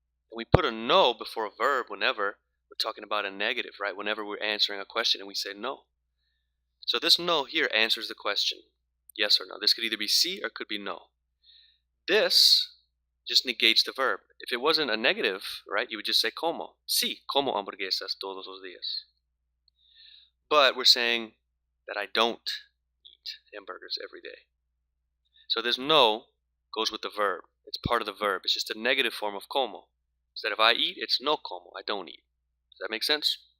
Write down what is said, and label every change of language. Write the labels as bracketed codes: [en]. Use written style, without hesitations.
[en] And we put a no before a verb whenever we're talking about a negative, right? Whenever we're answering a question and we say no. So this no here answers the question, yes or no. This could either be sí or it could be no. This just negates the verb. If it wasn't a negative, right, you would just say como. [es] Sí, como hamburguesas todos los días. [en] But we're saying that I don't eat hamburgers every day. So this no goes with the verb. It's part of the verb. It's just a negative form of como. Instead of I eat, it's [es] no como. [en] I don't eat. Does that make sense?